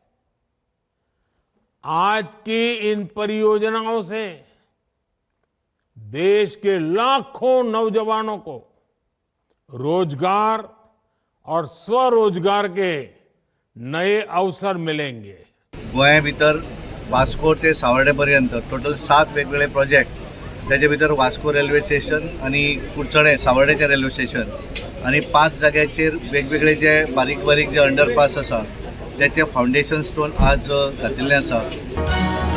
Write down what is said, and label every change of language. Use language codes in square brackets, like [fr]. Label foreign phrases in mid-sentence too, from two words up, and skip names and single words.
[hi] आज की इन परियोजनाओं से देश के लाखों नौजवानों को रोजगार और स्वरोजगार के नए अवसर मिलेंगे। [kok] गोंया भितर वास्को ते सावर्डे पर्यंत टोटल 7 वेगवेगळे प्रोजेक्ट, त्याचे भितर वास्को रेल्वे स्टेशन आणि कुडचडे सावर्डेचे रेल्वे स्टेशन आणि 5 जाग्याचेर वेगवेगळे जे बारीक बारीक जे अंडरपास आसा त्याचे फाउंडेशन स्टोन आज घातिल्ले आसा।